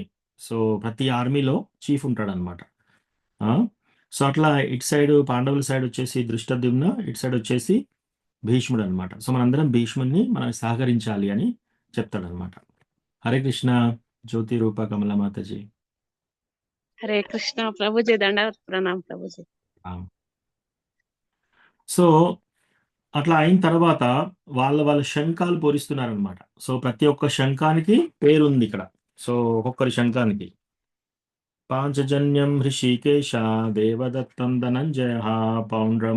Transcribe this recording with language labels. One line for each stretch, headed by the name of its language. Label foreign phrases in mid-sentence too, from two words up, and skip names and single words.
Telugu: సో ప్రతి ఆర్మీలో చీఫ్ ఉంటాడనమాట. సో అట్లా ఇటు సైడ్ పాండవుల సైడ్ వచ్చేసి దృష్టద్యుమ్న, ఇటు సైడ్ వచ్చేసి భీష్ముడు అనమాట. సో మనందరం భీష్ముడిని మనం సహకరించాలి అని చెప్తాడనమాట. హరే కృష్ణ. జ్యోతి రూప కమల మాతాజీ.
Hindi: हरे कृष्णा प्रभु जी, दंडवत प्रणाम प्रभु जी।
Telugu: సో అట్లా అయిన తర్వాత వాళ్ళ శంఖాలు పూరిస్తున్నారనమాట. సో ప్రతి ఒక్క శంఖానికి పేరుంది ఇక్కడ. సో ఒక్కొక్కరి శంఖానికి పాంచజన్యం హృషికేశ, దేవదత్తం ధనంజయ, పౌండ్రం.